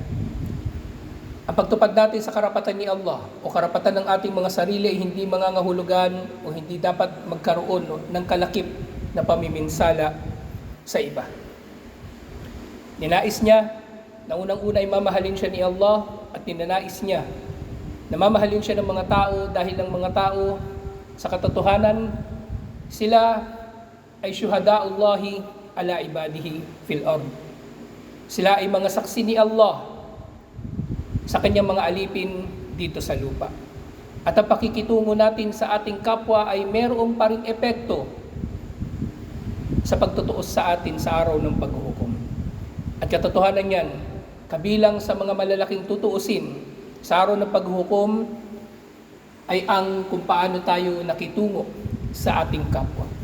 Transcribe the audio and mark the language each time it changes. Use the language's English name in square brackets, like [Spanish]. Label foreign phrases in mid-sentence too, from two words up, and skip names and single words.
[Filipino] Ang pagtupad natin sa karapatan ni Allah o karapatan ng ating mga sarili ay hindi mangangahulugan o hindi dapat magkaroon ng kalakip na pamiminsala sa iba. Ninais niya na unang-una ay mamahalin siya ni Allah at ninanais niya na mamahalin siya ng mga tao dahil ang mga tao sa katotohanan sila ay [Arabic] شهداء الله على عباده في الأرض. [Filipino] Sila ay mga saksi ni Allah sa kanyang mga alipin dito sa lupa. At ang pakikitungo natin sa ating kapwa ay mayroong paring epekto sa pagtutuos sa atin sa araw ng paghuhukom. At katotohanan yan, kabilang sa mga malalaking tutuusin sa araw ng paghuhukom ay ang kung paano tayo nakitungo sa ating kapwa.